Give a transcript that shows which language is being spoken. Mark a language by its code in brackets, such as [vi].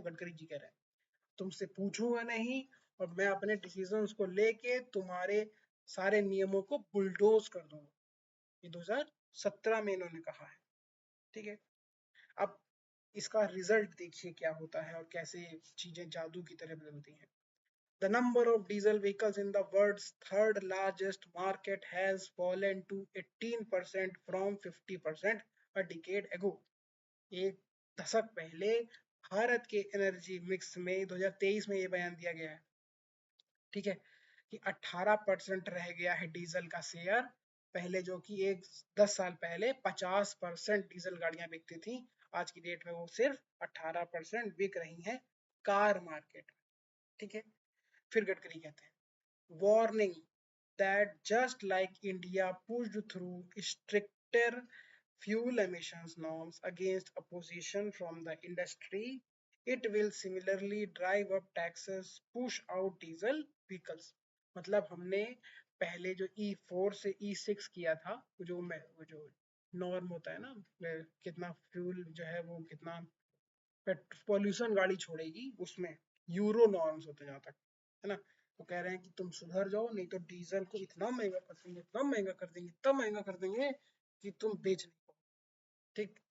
[hi] गडकरी जी कह रहे हैं, तुमसे पूछूंगा नहीं, और मैं अपने डिसीजंस को लेके तुम्हारे सारे नियमों को बुलडोज कर दूंगा। ये 2017 में इन्होंने कहा है। ठीक है। अब इसका रिजल्ट देखिए क्या होता है, और कैसे चीजें जादू की तरह बदलती हैं। [en] The number of diesel vehicles in the world's third largest market has fallen to 18% from 50% a decade ago। [hi] एक दशक पहले भारत के एनर्जी मिक्स में 2023 में ये बयान दिया गया है। ठीक है। कि 18% रह गया है डीजल का शेयर, पहले जो कि एक 10 साल पहले 50% डीजल गाड़ियां बिकती थी, आज की डेट में वो सिर्फ 18% बिक रही हैं कार मार्केट में। ठीक है। फिर गडकरी कहते हैं, [en] Warning that just like India pushed through stricter fuel emissions norms against opposition from the industry, it will similarly drive up taxes, push out diesel vehicles. [hi] मतलब हमने पहले जो E4 से E6 किया था, वो जो नॉर्म होता है ना, कितना फ्यूल जो है वो कितना पॉल्यूशन गाड़ी छोड़ेगी, उसमें यूरो नॉर्म्स होते जहाँ तक, है ना। तो कह रहे हैं कि तुम सुधर जाओ, नहीं तो डीजल को इतना महंगा कर देंगे, इतना महंगा कर देंगे, इतना महंगा कर देंगे कि तुम बेच नहीं पाओ। ठीक।